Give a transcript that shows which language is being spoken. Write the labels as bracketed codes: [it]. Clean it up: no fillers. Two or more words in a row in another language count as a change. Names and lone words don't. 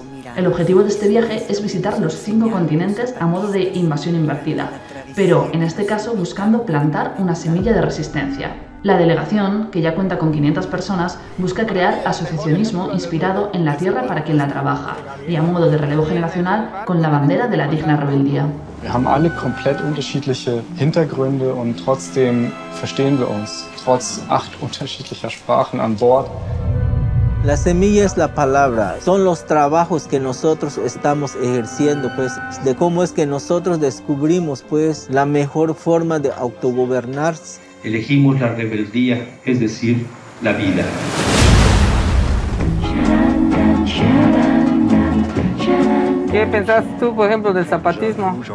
[es] El objetivo de este viaje es visitar los 5 continentes a modo de invasión invertida, pero en este caso buscando plantar una semilla de resistencia. La delegación, que ya cuenta con 500 personas, busca crear asociacionismo inspirado en la tierra para quien la trabaja y a modo de relevo generacional con la bandera de la digna rebeldía. [de] Wir haben alle komplett unterschiedliche Hintergründe und trotzdem verstehen wir uns, trotz 8 unterschiedlicher Sprachen an Bord. [es] La semilla es la palabra, son los trabajos que nosotros estamos ejerciendo, pues, de cómo es que nosotros descubrimos, pues, la mejor forma de autogobernarse. Elegimos la rebeldía, es decir, la vida. ¿Qué pensás tú, por ejemplo, del zapatismo?